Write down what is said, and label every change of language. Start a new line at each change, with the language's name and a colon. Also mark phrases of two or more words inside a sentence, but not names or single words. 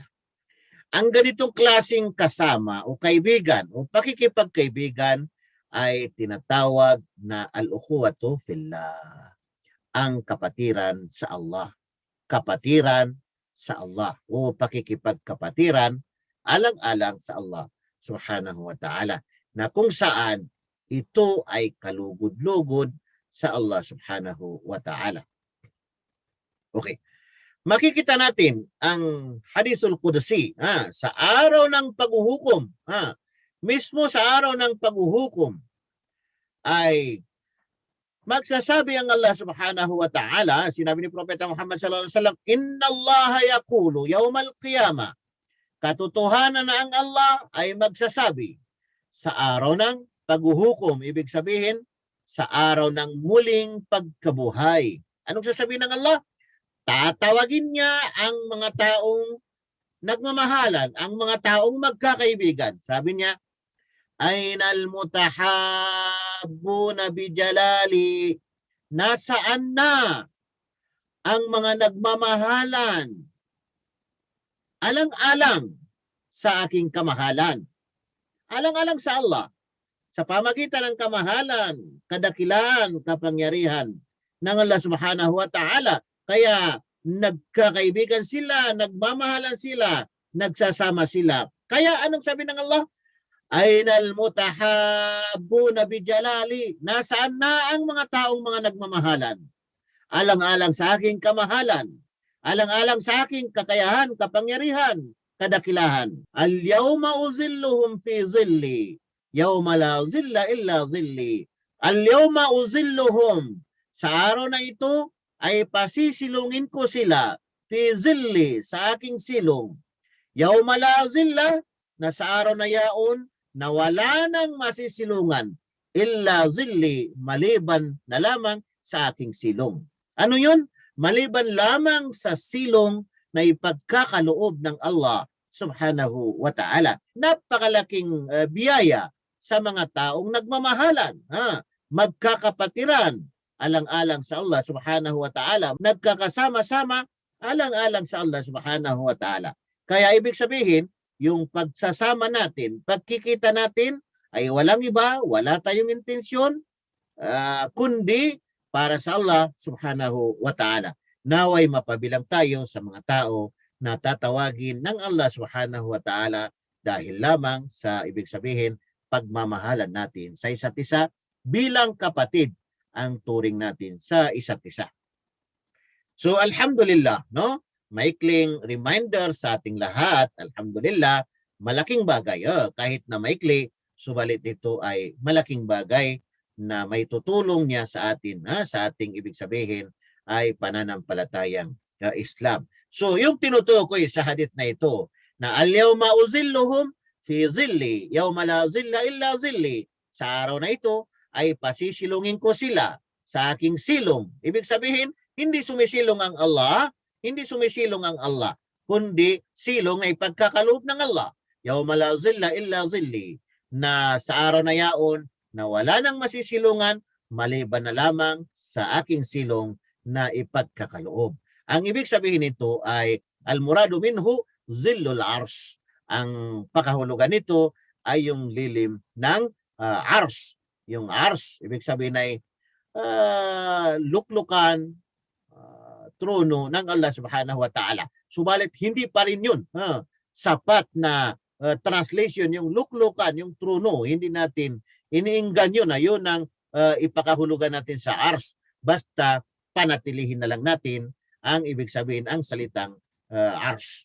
Filipino: Ang ganitong klaseng kasama o kaibigan o pakikipagkaibigan ay tinatawag na
Arabic: الأخوة في الله,
Filipino: ang kapatiran sa Allah. Kapatiran sa Allah o pakikipagkapatiran alang-alang sa Allah
Arabic: سبحانه وتعالى,
Filipino: na kung saan ito ay kalugod-lugod sa Allah
Arabic: سبحانه وتعالى.
Filipino: Okay. Makikita natin ang Hadisul Qudsi sa araw ng paghuhukom. Mismo sa araw ng paghuhukom ay magsasabi ang Allah
Arabic: سبحانه وتعالى,
Filipino: sinabi ni Propeta Muhammad
Arabic: صلى الله عليه وسلم, "إن الله يقول يوم القيامة."
Filipino: Katotohanan na ang Allah ay magsasabi sa araw ng paghuhukom, ibig sabihin sa araw ng muling pagkabuhay. Anong sasabihin ng Allah? Tatawagin niya ang mga taong nagmamahalan, ang mga taong magkakaibigan. Sabi niya,
Arabic: "أين المتحابون بجلالي?"
Filipino: Nasaan na ang mga nagmamahalan alang-alang sa aking kamahalan? Alang-alang sa Allah. Sa pamagitan ng kamahalan, kadakilaan, kapangyarihan ng Allah
Arabic: سبحانه وتعالى.
Filipino: Kaya nagkakaibigan sila, nagmamahalan sila, nagsasama sila. Kaya anong sabi ng Allah?
Arabic: أين المتحابون بجلالي?
Filipino: Nasaan na ang mga taong mga nagmamahalan? Alang-alang sa aking kamahalan, alang-alang sa aking kakayahan, kapangyarihan, kadakilahan.
Arabic: اليوم أظلهم في ظلي يوم لا ظل إلا ظلي. اليوم أظلهم,
Filipino: sa araw na ito ay pasisilungin ko sila,
Arabic: في ظلي,
Filipino: sa aking silong.
Arabic: يوم لا ظل,
Filipino: na sa araw na yaon, na wala nang masisilungan,
Arabic: إلا ظلي,
Filipino: maliban na lamang sa aking silong. Ano yun? Maliban lamang sa silong na ipagkakaloob ng Allah
Arabic: سبحانه وتعالى.
Filipino: Napakalaking biyaya sa mga taong nagmamahalan, magkakapatiran, alang-alang sa Allah
Arabic: سبحانه وتعالى,
Filipino: nagkakasama-sama, alang-alang sa Allah
Arabic: سبحانه وتعالى.
Filipino: Kaya ibig sabihin, yung pagsasama natin, pagkikita natin, ay walang iba, wala tayong intensyon, kundi para sa Allah
Arabic: سبحانه وتعالى.
Filipino: Naway mapabilang tayo sa mga tao na tatawagin ng Allah
Arabic: سبحانه وتعالى
Filipino: dahil lamang sa ibig sabihin, pagmamahalan natin sa isa't isa bilang kapatid ang turing natin sa isa't isa. So alhamdulillah, no? Maikling reminder sa ating lahat, alhamdulillah, malaking bagay. Kahit na maikli, subalit ito ay malaking bagay na may tutulong niya sa atin, sa ating ibig sabihin ay pananampalatayang Islam. So yung tinutukoy sa hadith na ito, na
Arabic: اليوم أظلهم في ظلي يوم لا ظل إلا ظلي.
Filipino: Sa araw na ito ay pasisilungin ko sila sa aking silong. Ibig sabihin, hindi sumisilong ang Allah, hindi sumisilong ang Allah, kundi silong ay pagkakaloob ng Allah.
Arabic: يوم لا ظل إلا ظلي,
Filipino: na sa araw na yaon na wala nang masisilungan maliban na lamang sa aking silong na ipagkakaloob. Ang ibig sabihin nito ay
Arabic: المراد منه ظل العرش.
Filipino: Ang pakahulugan nito ay yung lilim ng ars. Yung ars, ibig sabihin ay luklukan, trono ng Allah
Arabic: سبحانه وتعالى.
Filipino: Subalit hindi pa rin yun sapat na translation, yung luklukan, yung trono. Hindi natin iniinggan yun na yun ang ipakahulugan natin sa ars. Basta panatilihin na lang natin ang ibig sabihin ang salitang ars.